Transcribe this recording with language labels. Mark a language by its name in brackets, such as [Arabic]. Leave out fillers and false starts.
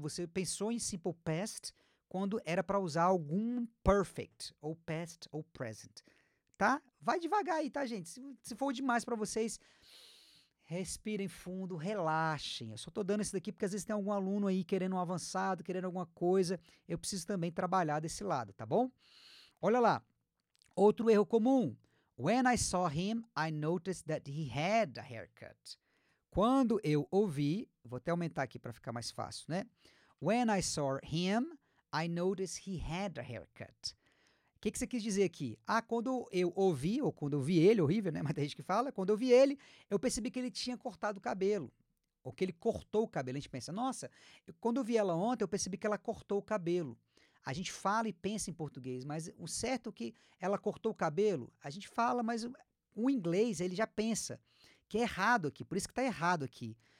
[Portuguese] Você pensou em simple past quando era para usar algum perfect, ou past ou present, tá? Vai devagar aí, tá, gente? Se for demais para vocês, respirem fundo, relaxem. Eu só tô dando isso daqui porque às vezes tem algum aluno aí querendo um avançado, querendo alguma coisa. Eu preciso também trabalhar desse lado, tá bom? Olha lá. Outro erro comum. [English] When I saw him, I noticed that he had a haircut. [Portuguese] Quando eu ouvi, vou até aumentar aqui para ficar mais fácil, né? [English] When I saw him, I noticed he had a haircut. [Portuguese] O que você quis dizer aqui? Ah, quando eu ouvi, ou quando eu vi ele, horrível, né? Mas tem gente que fala, quando eu vi ele, eu percebi que ele tinha cortado o cabelo. Ou que ele cortou o cabelo. A gente pensa, nossa, quando eu vi ela ontem, eu percebi que ela cortou o cabelo. A gente fala e pensa em português, mas o certo é que ela cortou o cabelo, a gente fala, mas o inglês, ele já pensa que é errado aqui, por isso que está errado aqui.